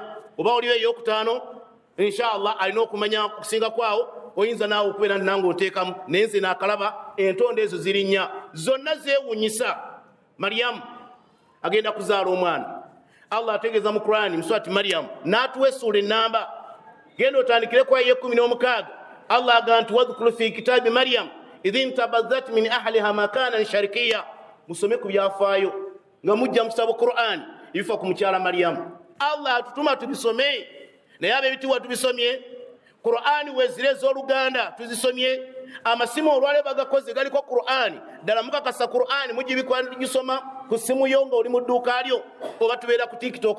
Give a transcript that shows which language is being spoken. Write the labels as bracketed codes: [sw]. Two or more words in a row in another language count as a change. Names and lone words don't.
[lg] Oba oliwo eyokutaano, inshallah alina okumanya okusinga kwawo, oyinza naawe okubeera nti nange oteekamu, naye nze naakalaba entonda ezo ziri nnya, zonna zeewunyisa. Maryamu agenda kuzaala omwana. Allah ategeeza mu Qur'ani mu surati Maryamu n'atuwa essuula ennamba, genda otandikire ku aya 16. [ar] Allah [lg] agamba nti [ar] واذكر في الكتاب مريم إذ انتبذت من أهلها مكانا شرقيا. [lg] Musome ku byafaayo nga mujja mu kitabo Qur'ani ebifa ku mukyala Maryamu. Allah atutuma tubisome, naye ab'ebitiibwa tubisomye. Qur'ani wezire ez'Oluganda tuzisomye. Amasimu olwale bagakoze galiko Qur'ani, ddala mukakasa Qur'ani mugibikwa gisoma ku simu yo nga oli mu dduuka lyo, oba tubeera ku TikTok.